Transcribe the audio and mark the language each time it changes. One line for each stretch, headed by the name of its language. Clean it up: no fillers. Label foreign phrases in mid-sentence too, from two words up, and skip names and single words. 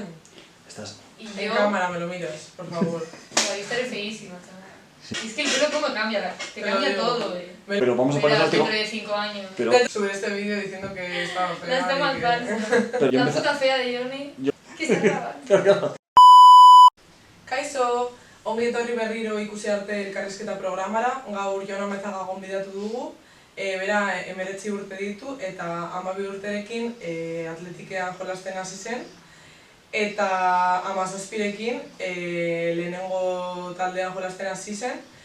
Spanish: Estás... En cámara me lo miras, por favor. No, yo estaré feísima, chaval. Es que el pelo cómo cambia, te cambia todo, Pero vamos a poner dentro de 5 años. Pero... Subir este vídeo diciendo que estaba fea. La está más falsa. La puta fea de Johnny. ¿Qué está grabando?
Basque: Kaixo, ongi etorri berriro ikusi arte elkarrizketa programara. Gaur Jon Amezaga gonbidatu dugu. Bera 19 urte ditu eta 12 urterekin atletikean jolasten hasi zen. Eta 17rekin lehenengo taldean jolasten hasi zen.